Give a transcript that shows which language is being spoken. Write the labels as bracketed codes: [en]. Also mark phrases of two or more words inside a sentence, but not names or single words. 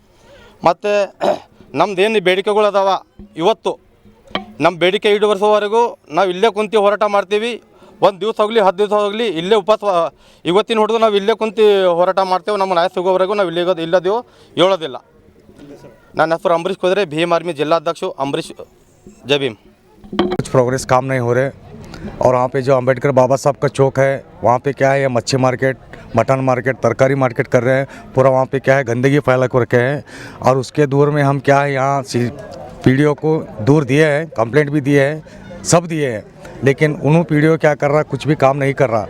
[kn] ಮತ್ತು ನಮ್ದೇನು ಬೇಡಿಕೆಗಳು ಅದಾವ, ಇವತ್ತು ನಮ್ಮ ಬೇಡಿಕೆ ಈಡೇರಿಸುವವರೆಗೂ ನಾವು ಇಲ್ಲೇ ಕುಂತು ಹೋರಾಟ ಮಾಡ್ತೀವಿ. 1 ದಿವಸ ಹೋಗಲಿ 10 ದಿವಸ ಹೋಗಲಿ ಇಲ್ಲೇ ಇವತ್ತಿನ ಹಿಡಿದು ನಾವು ಇಲ್ಲೇ ಕುಂತು ಹೋರಾಟ ಮಾಡ್ತೇವೆ. ನಮ್ಮ ನ್ಯಾಯ ಸಿಗೋವರೆಗೂ ನಾವು ಇಲ್ಲದೇವು ಹೇಳೋದಿಲ್ಲ. ನನ್ನ ಹೆಸರು ಅಂಬರೀಶ್ ಕುದ್ರೆ, ಭೀಮ್ आर्मी [hi] जिलाध्यक्ष अंबरीश, जय भीम। कुछ प्रोग्रेस काम नहीं हो रहे और वहाँ पे जो अंबेडकर बाबा साहब का चौक है वहाँ पे क्या है, ये मच्छी मार्केट, [en] mutton market, [hi] तरकारी मार्केट कर रहे हैं पूरा। वहाँ पे क्या है गंदगी फैला कर रखे हैं। और उसके दूर में हम क्या है यहाँ पीडीओ को दूर दिए हैं, कंप्लेंट भी दिए हैं, सब दिए हैं, लेकिन उन्होंने पीडीओ क्या कर रहा, कुछ भी काम नहीं कर रहा।